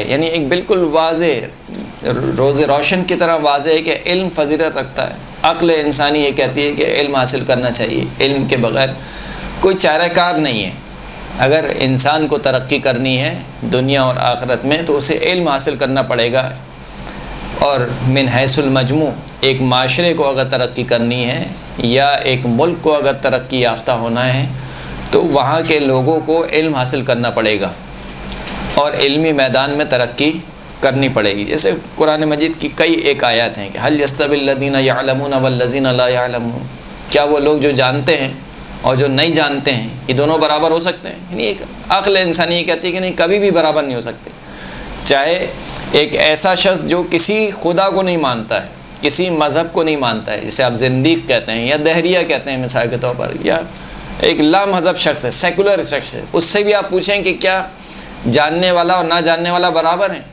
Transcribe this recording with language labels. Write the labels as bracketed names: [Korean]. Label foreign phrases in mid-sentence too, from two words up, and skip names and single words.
[Urdu] یعنی ایک بالکل واضح، روز روشن کی طرح واضح ہے کہ علم فضیلت رکھتا ہے. عقل انسانی یہ کہتی ہے کہ علم حاصل کرنا چاہیے، علم کے بغیر کوئی چارہ کار نہیں ہے. اگر انسان کو ترقی کرنی ہے دنیا اور آخرت میں تو اسے علم حاصل کرنا پڑے گا. اور من حیث المجموع ایک معاشرے کو اگر ترقی کرنی ہے یا ایک ملک کو اگر ترقی یافتہ ہونا ہے تو وہاں کے لوگوں کو علم حاصل کرنا پڑے گا اور علمی میدان میں ترقی کرنی پڑے گی. جیسے قرآن مجید کی کئی ایک آیات ہیں کہ [Arabic] هل يستوي الذين يعلمون والذين لا يعلمون، [Urdu] کیا وہ لوگ جو جانتے ہیں اور جو نہیں جانتے ہیں یہ دونوں برابر ہو سکتے ہیں؟ یعنی ایک عقل انسانی یہ کہتی ہے کہ نہیں، کبھی بھی برابر نہیں ہو سکتے. چاہے ایک ایسا شخص جو کسی خدا کو نہیں مانتا ہے، کسی مذہب کو نہیں مانتا ہے، جسے آپ زندیق کہتے ہیں یا دہریہ کہتے ہیں مثال کے طور پر، یا ایک لا مذہب شخص ہے، سیکولر شخص ہے، اس سے بھی آپ پوچھیں کہ کیا جاننے والا اور نہ جاننے والا برابر ہیں؟